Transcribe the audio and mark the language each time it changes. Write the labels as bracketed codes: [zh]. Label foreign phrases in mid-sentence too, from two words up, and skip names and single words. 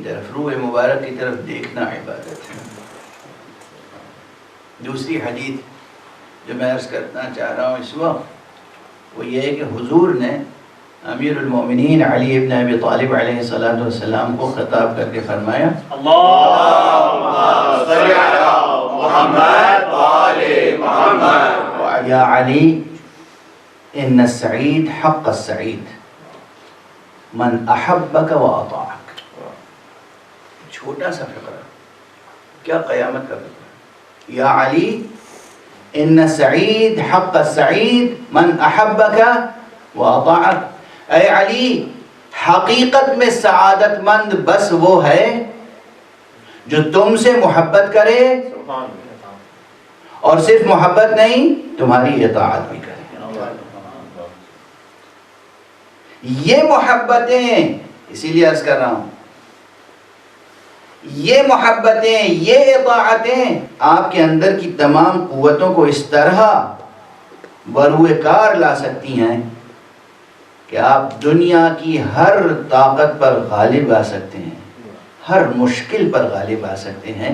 [ur] روح مبارک کی طرف دیکھنا عبادت ہے۔ دوسری حدیث جو میں عرض کرنا چاہ رہا ہوں اس وقت وہ یہ ہے کہ حضور نے امیر المومنین علی ابن ابی طالب [ar] علیہ السلام [ur] کو خطاب کر کے فرمایا [ar] اللہم صلی علی محمد و آل محمد یا علی ان السعید حق السعید من احبک و اطاعک۔ [ur] چھوٹا سا فقرہ، کیا قیامت کا فقرہ۔ [ar] یا علی ان السعید حق السعید من احبک و اطاعک۔ [ur] اے علی، حقیقت میں سعادت مند بس وہ ہے جو تم سے محبت کرے اور صرف محبت نہیں تمہاری اطاعت بھی کرے۔ یہ محبتیں، اسی لیے عرض کر رہا ہوں، یہ محبتیں، یہ اطاعتیں آپ کے اندر کی تمام قوتوں کو اس طرح بروئے کار لا سکتی ہیں کہ آپ دنیا کی ہر طاقت پر غالب آ سکتے ہیں، ہر مشکل پر غالب آ سکتے ہیں۔